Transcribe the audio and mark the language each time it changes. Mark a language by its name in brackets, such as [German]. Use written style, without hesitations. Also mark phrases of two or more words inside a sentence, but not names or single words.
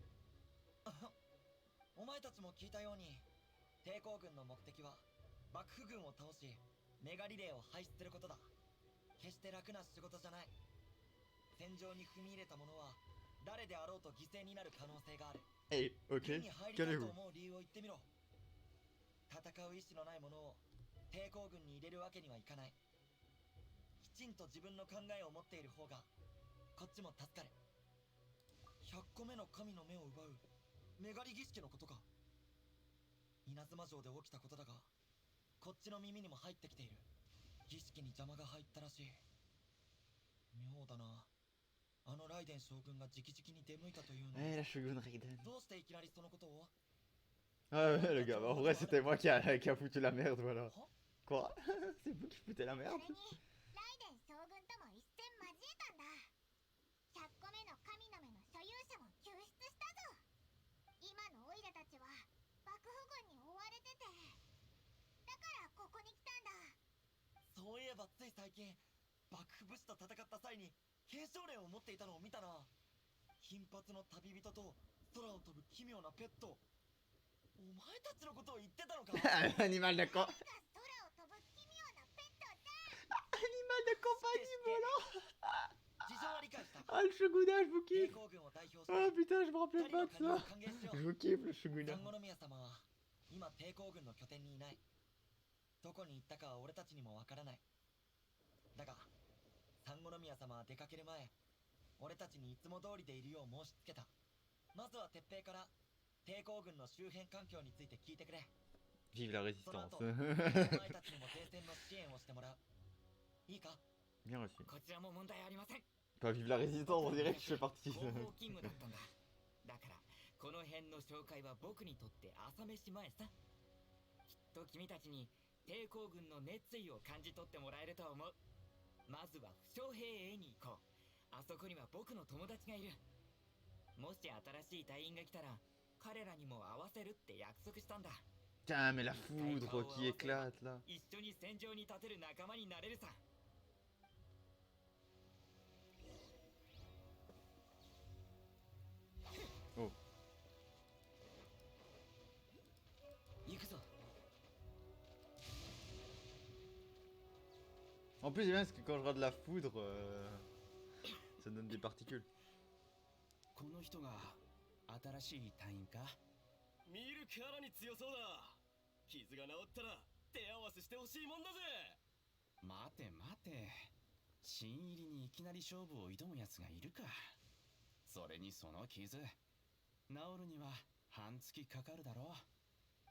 [Japanese] お前たちも聞いたように、抵抗軍の目的は幕府軍を倒し、メガリレーを廃止することだ。決して楽な仕事じゃない。戦場に踏み入れた者は誰であろうと犠牲になる可能性がある。 [French] Hey, ok, [Japanese] に入りたいと [French] calmez-vous. [Japanese] 思う理由を言ってみろ。戦う意志のない者を抵抗軍に入れるわけにはいかない。きちんと自分の考えを持っている方がこっちも助かる。100個目の神の目を奪うメガリ儀式のことか。稲妻城で起きたことだが、こっちの耳にも入ってきている。儀式に邪魔が入ったらしい。妙だな。あのライデン将軍が直々に出向いたというの。 [French] Eh, la Shogun Raiden. [Japanese] どうしていきなりそのことを。 [French] Ah ouais, le gars, bah, en vrai, c'était moi qui a foutu la merde, voilà. Quoi? C'est vous qui foutez la merde? [Japanese] それにライデン将軍とも一戦交えたんだ。100個目の神の目の所有者も救出したぞ。今のオイラたちは幕府軍に追われてて、だからここに来たんだ。そういえばつい最近幕府武士と戦った際に継承令を持っていたのを見たな。金髪の旅人と空を飛ぶ奇妙なペット。お前たちのことを言ってたのか。 [French] Animal de co... [Japanese] 空を飛ぶ奇妙なペットだ。 [French] Animal de compagnie volant. [Japanese] 事情は理解した。 [French] Ah, le Shogunat, je vous [Japanese] 抵 [French] kiffe. [Japanese] 抗軍を代表し Ah て [French] putain, je me rappelais [Japanese] 二人 [French] pas [Japanese] の [French] de [Japanese] 加入を [French] ça. [Japanese] 歓迎しよ [French] Je [Japanese] う。 [French] vous kiffe, le Shogunat. [Japanese] 三五宮様は今抵抗軍の拠点にいない。どこに行ったかは俺たちにもわからない。だが三五宮様は出かける前、俺たちにいつも通りでいるよう申し付けた。まずは鉄平から抵抗軍の周辺環境について聞いてくれ。 [French] Vive la [Japanese] その [French] résistance. [Japanese] 後お前たちにも前線の支援をしてもらう。いいか。 [French] Bien reçu. [Japanese] こちらも問題ありません。 [French] Pas vive la résistance, on dirait que je fais partie. [Japanese] 後方勤務だったんだ。だからこの辺の紹介は僕にとって朝飯前さ。きっと君たちに抵抗軍の熱意を感じ取ってもらえると思う。まずは負傷兵営に行こう。あそこには僕の友達がいる。もし新しい隊員が来たら彼らにも合わせるって約束したんだ。 [French] Putain, mais la foudre qui éclate là. [Japanese] 一緒に戦場に立てる仲間になれるさ。 Oh. 行くぞ。 [French] En plus, c'est bien parce que quand je regarde la foudre, ça donne des particules. [Japanese] この人が新しい隊員か。見るからに強そうだ。傷が治ったら手合わせしてほしいもんだぜ。待て待て、 新入りにいきなり勝負を挑むやつがいるか。それにその傷治るには半月かかるだろう。